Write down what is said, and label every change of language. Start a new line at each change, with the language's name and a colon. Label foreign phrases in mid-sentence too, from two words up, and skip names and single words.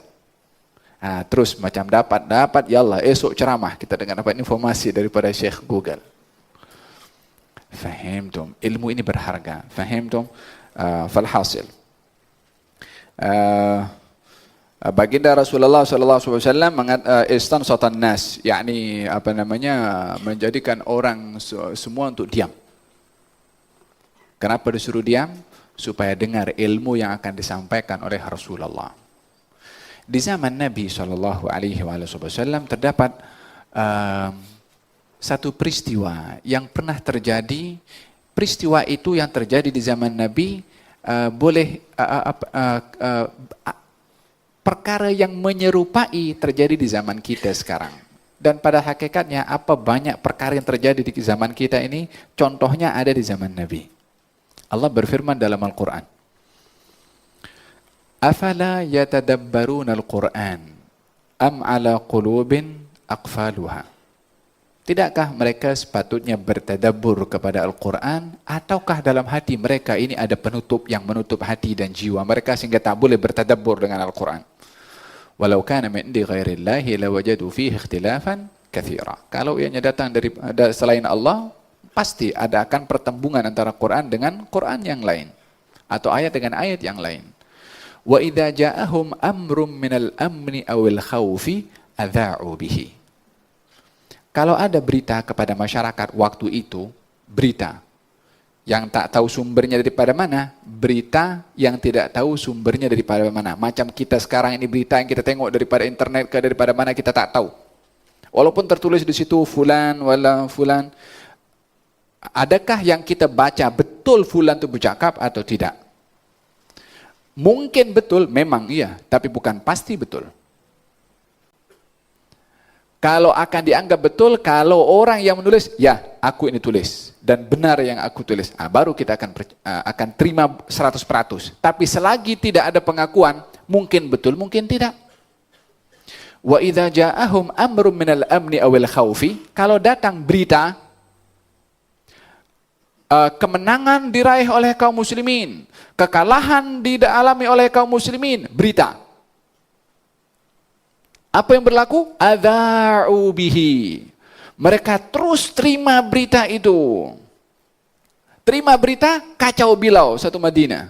Malay: Nah, terus macam dapat
Arabic: يا الله
Malay: esok ceramah kita dengan dapat informasi daripada Syekh Google. Fahimtum? Ilmu ini berharga. Fahimtum? Falhasil. Baginda Rasulullah SAW
Arabic: استنصت الناس,
Malay: yakni apa namanya, menjadikan orang semua untuk diam. Kenapa disuruh diam? Supaya dengar ilmu yang akan disampaikan oleh Rasulullah. Di zaman Nabi SAW terdapat satu peristiwa yang pernah terjadi. Peristiwa itu yang terjadi di zaman Nabi perkara yang menyerupai terjadi di zaman kita sekarang. Dan pada hakikatnya apa banyak perkara yang terjadi di zaman kita ini, contohnya ada di zaman Nabi. Allah berfirman dalam Al-Quran,
Arabic: أفلا يتدبرون القرآن أم على قلوب أقفالها.
Malay: Tidakkah mereka sepatutnya bertadabbur kepada Al-Quran, ataukah dalam hati mereka ini ada penutup yang menutup hati dan jiwa mereka sehingga tak boleh bertadabbur dengan Al-Quran.
Arabic: ولو كان من عند غير الله لوجدوا فيه اختلافا كثيرا.
Malay: Kalau ianya datang dari selain Allah, pasti ada akan pertembungan antara Quran dengan Quran yang lain atau ayat dengan ayat yang lain.
Arabic: وإذا جاءهم أمر من الأمن أو الخوف أذاعوا به.
Malay: Kalau ada berita kepada masyarakat waktu itu, berita yang tak tahu sumbernya daripada mana, berita yang tidak tahu sumbernya daripada mana. Macam kita sekarang ini, berita yang kita tengok daripada internet ke daripada mana kita tak tahu. Walaupun tertulis di situ
Arabic: فلان ولا فلان,
Malay: adakah yang kita baca betul fulan itu bercakap atau tidak? Mungkin betul, memang iya, tapi bukan pasti betul. Kalau akan dianggap betul, kalau orang yang menulis, ya aku ini tulis dan benar yang aku tulis, baru kita akan terima 100%. Tapi selagi tidak ada pengakuan, mungkin betul, mungkin tidak.
Arabic: وإذا جاءهم أمر من الأمن أو الخوف,
Malay: kalau datang berita kemenangan diraih oleh kaum muslimin, kekalahan dialami oleh kaum muslimin, berita. Apa yang berlaku?
Arabic: أذاعوا به.
Malay: Mereka terus terima berita itu. Terima berita kacau bilau satu Madinah.